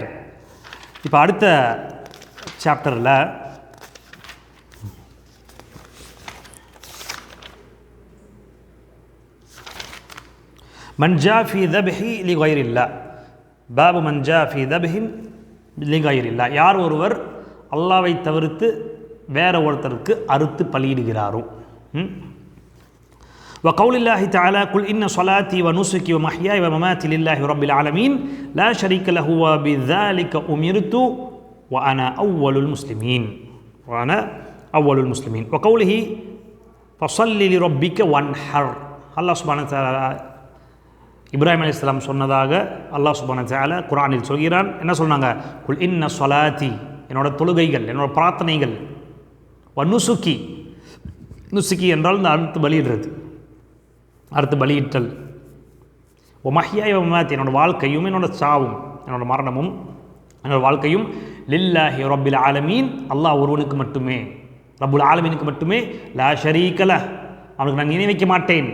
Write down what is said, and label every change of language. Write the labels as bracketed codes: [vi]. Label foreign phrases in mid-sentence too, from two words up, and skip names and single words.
[ta] இப்போ அடுத்த சாப்டரில் [ar] ما جاء في ذبح لغير الله, باب ما جاء في ذبح لغير الله, [ta] யார் ஒருவர் அல்லாவை தவிர்த்து வேற ஒருத்தருக்கு அறுத்து பலியிடுகிறாரோ. [ar] وقول الله تعالى قل إن صلاتي ونسكي ومحياي ومماتي لله رب العالمين لا شريك له وبذلك أمرت وأنا أول المسلمين وقوله فصل لربك وانحر. الله سبحانه وتعالى [ta] இப்ராஹிம் அலைஹிஸ்ஸலாம் சொன்னதாக [ar] الله سبحانه وتعالى [ta] குர்ஆனில் சொல்கிறான். என்ன சொன்னாங்க? [ar] قل إن صلاتي, [ta] என்னோட தொழுகைகள், என்னோட பிரார்த்தனைகள், வனுசுக்கி, நுசுக்கி என்றால் இந்த அறுத்து பலியிடுறது, அறுத்து பலியிட்டல், [ar] و محياي و مماتي, [ta] என்னோட வாழ்க்கையும் என்னோட சாவும், என்னோட மரணமும் என்னோட வாழ்க்கையும் [ar] لله رب العالمين, [ta] அல்லாஹ் ஒருவனுக்கு மட்டுமே, [ar] رب العالمين [ta] மட்டுமே, [ar] لا شريك له, [ta] அவனுக்கு நான் இணை வைக்க மாட்டேன்.